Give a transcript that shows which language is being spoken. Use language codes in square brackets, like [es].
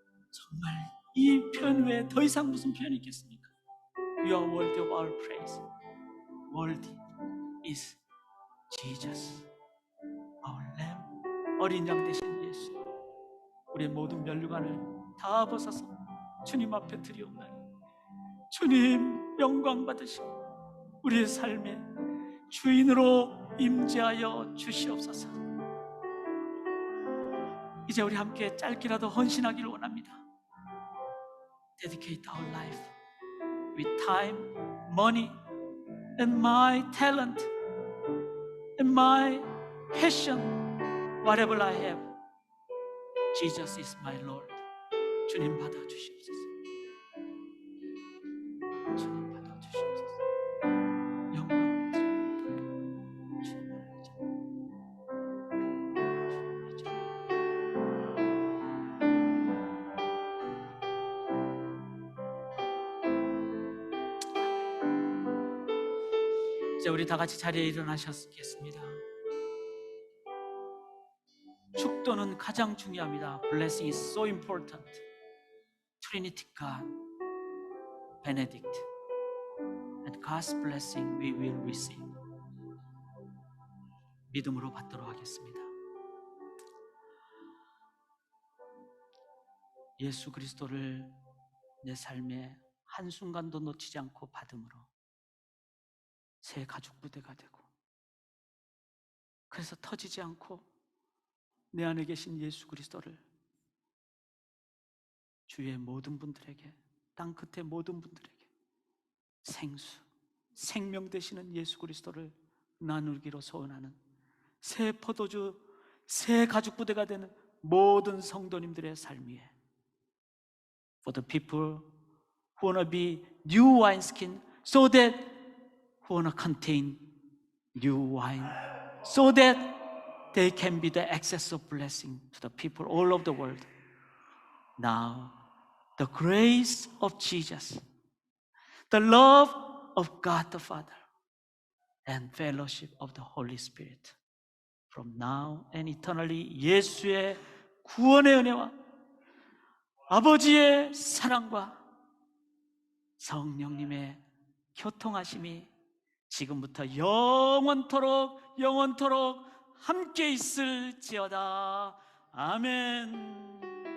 [ko] 정말 이 표현 외에 더 이상 무슨 표현이 있겠습니까? [en] You are worthy of our praise. Worthy is Jesus, our Lamb. [ko] 어린 양 되신 예수, 우리의 모든 면류관을 다 벗어서 주님 앞에 드리옵나니 주님 영광 받으시고 우리의 삶의 주인으로 임재하여 주시옵소서. 이제 우리 함께 짧게라도 헌신하기를 원합니다. [en] Dedicate our life with time, money, and my talent, and my passion, whatever I have. Jesus is my Lord. [ko] 주님 받아주시옵소서. 주님 받아주시옵소서. 영광을 드립니다. 주님을 이제 우리 다 같이 자리에 일어나셨겠습니다. 축도는 가장 중요합니다. [en] Blessing is so important. Trinity God, Benedict, and God's blessing we will receive. [ko] 믿음으로 받도록 하겠습니다. 예수 그리스도를 내 삶에 한순간도 놓치지 않고 받음으로 새 가죽 부대가 되고, 그래서 터지지 않고 내 안에 계신 예수 그리스도를 주위의 모든 분들에게, 땅 끝의 모든 분들에게 생수, 생명 되시는 예수 그리스도를 나누기로 소원하는 새 포도주, 새 가죽 부대가 되는 모든 성도님들의 삶 위에, [en] for the people who wanna be new wineskin, so that who wanna contain new wine, so that they can be the access of blessing to the people all over the world. Now, the grace of Jesus, the love of God the Father, and fellowship of the Holy Spirit, from now and eternally, [ko] 예수의 구원의 은혜와 아버지의 사랑과 성령님의 교통하심이 지금부터 영원토록 함께 있을지어다. 아멘.